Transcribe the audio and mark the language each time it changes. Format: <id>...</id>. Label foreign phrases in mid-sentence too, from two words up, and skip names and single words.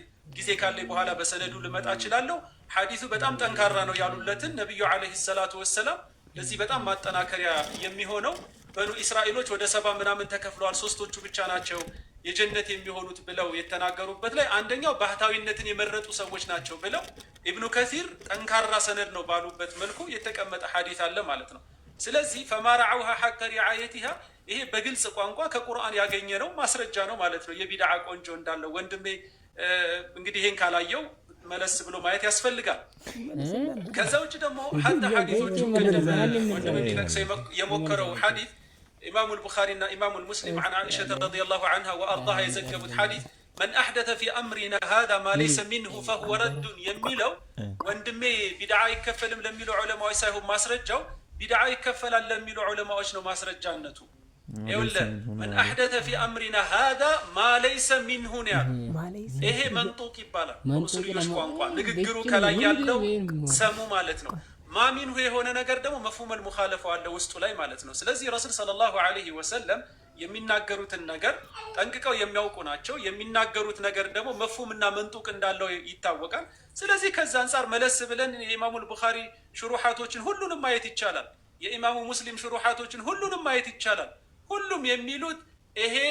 <am>ጊዜ ካለ በኋላ በሰነዱ ልመጣ እችላለሁ። ሐዲሱ በጣም ጠንካራ ነው ያሉለትን ነብዩ</am> <ar>عليه الصلاة والسلام</ar> <am>ለዚህ በጣም ማጠናከሪያ የሚሆነው በኑ እስራኤሎች ወደ 70 ምናምን ተከፍለዋል፣ ሶስቶቹ ብቻ ናቸው የጀነት የሚሆኑት ብለው የተናገሩበት ላይ አንደኛው ባህታዊነትን የመረጡ ሰዎች ናቸው ብለው ኢብኑ ከሲር ጠንካራ ሰነድ ነው ባሉበት መልኩ የተቀመጠ ሐዲስ አለ ማለት ነው። ስለዚህ</am> <ar>فما رعوها حق رعايتها</ar> <am>ይሄ በግልጽ ቋንቋ ከቁርአን ያገኘ ነው ማስረጃ ነው ማለት ነው። የቢድዓ ቆንጆ እንዳለው ወንድሜ እንግዲህ ይሄን ካላየው መለስ ብሎ ማየት ያስፈልጋል። ከዛ ውጭ ደግሞ ሐታ ሐዲሶቹ ወንድሜ ሊጠቅሰው የሞከረው ሐዲስ ኢማሙ አልቡኻሪ እና ኢማሙ ሙስሊም</am> <ar>عن عائشة رضي الله عنها وأرضاها</ar> <am>የዘገቡት ሐዲስ</am> <ar>من أحدث في أمرنا هذا ما ليس منه فهو رد</ar> <am>የሚለው ወንድሜ ቢድዓ ይከፈልም ለሚሉ ዑለማዎች ሳይሆን ማስረጃው ቢድዓ ይከፈላል ለሚሉ ዑለማዎች ነው ማስረጃነቱ። ይኸውልህ</am> <ar>من أحدث في أمرنا هذا ما ليس منه</ar> <am>ይሄ መንጡቅ ይባላል በኡሱልዮች ቋንቋ ንግግሩ ከላይ ያለው ሰሙ ማለት ነው። ማሚንሁ የሆነ ነገር ደግሞ</am> <ar>مفهوم المخالفة</ar> <am>አለ ውስጡ ላይ ማለት ነው። ስለዚህ ረሱል</am> <ar>صلى الله عليه وسلم</ar> <am>የሚናገሩትን ነገር ጠንቅቀው የሚያውቁ ናቸው። የሚናገሩት ነገር ደግሞ መፍሁምና መንጡቅ እንዳለው ይታወቃል። ስለዚህ ከዛ አንፃር መለስ ብለን የኢማሙ አልቡኻሪ ሽሩሓቶችን ሁሉንም ማየት ይቻላል። የኢማሙ ሙስሊም ሽሩሓቶችን ሁሉንም ማየት ይቻላል። ሁሉም የሚሉት ይሄ</am>